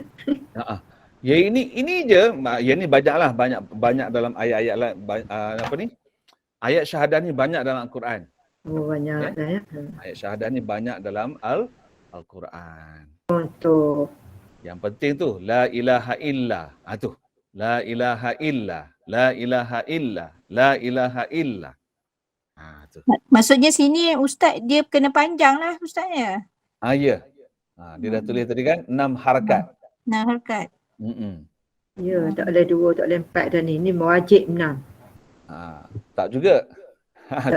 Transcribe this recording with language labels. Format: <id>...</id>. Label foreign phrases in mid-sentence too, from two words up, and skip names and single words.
<ms>Ya ini je. Ya ni banyaklah banyak dalam ayat-ayat apa ni? Ayat syahadah ni banyak dalam Al-Quran. Oh banyak dah ya. Ayat syahadah ni banyak dalam Al-Quran. Untuk Yang penting tu</ms> <ar>لا إله إلا.</ar> <ms>Tu.</ms> <ar>لا إله إلا. لا إله إلا. لا إله إلا.</ar> <ms>Tu. Maksudnya sini Ustaz dia kena panjang lah Ustaznya. Ya. Dia dah tulis tadi kan 6 harkat. 6 harkat. ya tak boleh 2, tak boleh 4 dah ni. Ni wajib 6. Tak juga. Tak</ms>